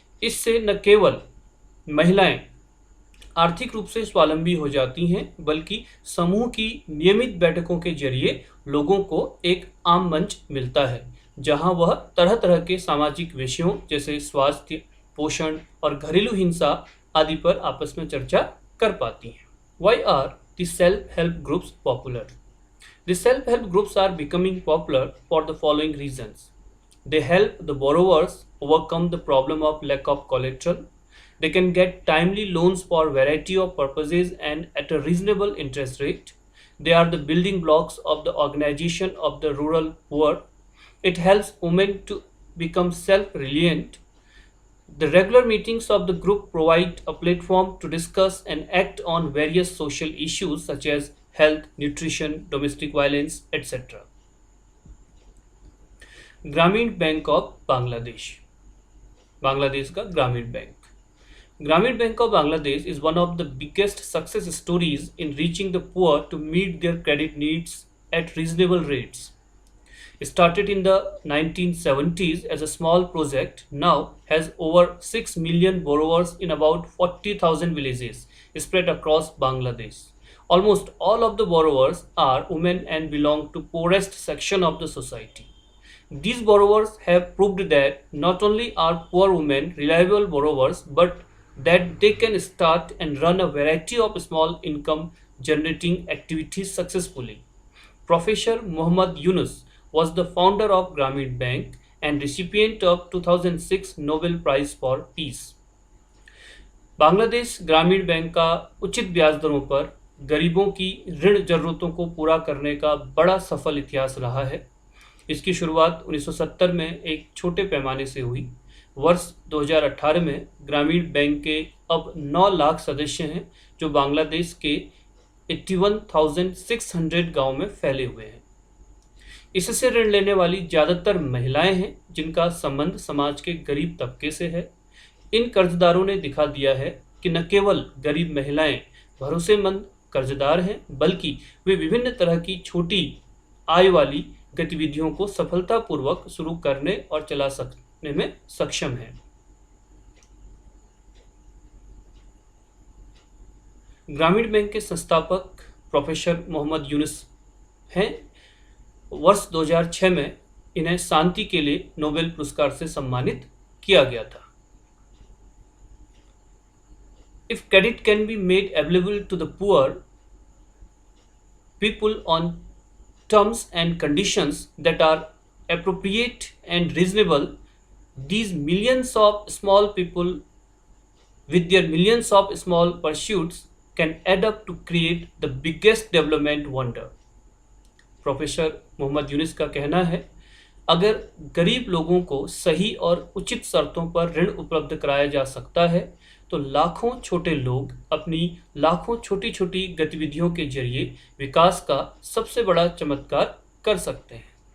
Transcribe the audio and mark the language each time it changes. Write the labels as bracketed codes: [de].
[hi] इससे न केवल महिलाएं आर्थिक रूप से स्वावलंबी हो जाती हैं, बल्कि समूह की नियमित बैठकों के जरिए लोगों को एक आम मंच मिलता है जहां वह तरह तरह के सामाजिक विषयों जैसे स्वास्थ्य, पोषण और घरेलू हिंसा आदि पर आपस में चर्चा कर पाती हैं। [en] Why are the self-help groups popular? The self-help groups are becoming popular for the following reasons. They help the borrowers overcome the problem of lack of collateral. They can get timely loans for a variety of purposes and at a reasonable interest rate. They are the building blocks of the organization of the rural poor. It helps women to become self-reliant. The regular meetings of the group provide a platform to discuss and act on various social issues such as health, nutrition, domestic violence, etc. [hi] ग्रामीण bank of Bangladesh, Bangladesh का ग्रामीण bank. [en] Grameen bank of Bangladesh is one of the biggest success stories in reaching the poor to meet their credit needs at reasonable rates. Started in the 1970s as a small project, now has over 6 million borrowers in about 40,000 villages spread across Bangladesh. Almost all of the borrowers are women and belong to poorest section of the society. These borrowers have proved that not only are poor women reliable borrowers, but that they can start and run a variety of small income generating activities successfully. Professor Muhammad Yunus was the founder of Grameen Bank and recipient of 2006 Nobel Prize for Peace. [hi] Bangladesh ग्रामीण bank का उचित ब्याज दरों पर गरीबों की ऋण जरूरतों को पूरा करने का बड़ा सफल इतिहास रहा है। इसकी शुरुआत 1970 में एक छोटे पैमाने से हुई। वर्ष 2018 में ग्रामीण बैंक के अब 9 लाख सदस्य हैं, जो बांग्लादेश के 81,600 गाँव में फैले हुए हैं। इससे ऋण लेने वाली ज़्यादातर महिलाएं हैं, जिनका संबंध समाज के गरीब तबके से है। इन कर्जदारों ने दिखा दिया है कि न केवल गरीब महिलाएं भरोसेमंद कर्जदार हैं, बल्कि वे विभिन्न तरह की छोटी आय वाली गतिविधियों को सफलतापूर्वक शुरू करने और चला सकने में सक्षम हैं। ग्रामीण बैंक के संस्थापक प्रोफेसर मोहम्मद यूनुस हैं। वर्ष 2006 में इन्हें शांति के लिए नोबेल पुरस्कार से सम्मानित किया गया था। [en] If credit can be made available to the poor people on terms and conditions that are appropriate and reasonable, these millions of small people with their millions of small pursuits can add up to create the biggest development wonder. [hi] Professor Mohammad Yunus का कहना है, अगर गरीब लोगों को सही और उचित शर्तों पर ऋण उपलब्ध कराया जा सकता है तो लाखों छोटे लोग अपनी लाखों छोटी छोटी गतिविधियों के जरिए विकास का सबसे बड़ा चमत्कार कर सकते हैं।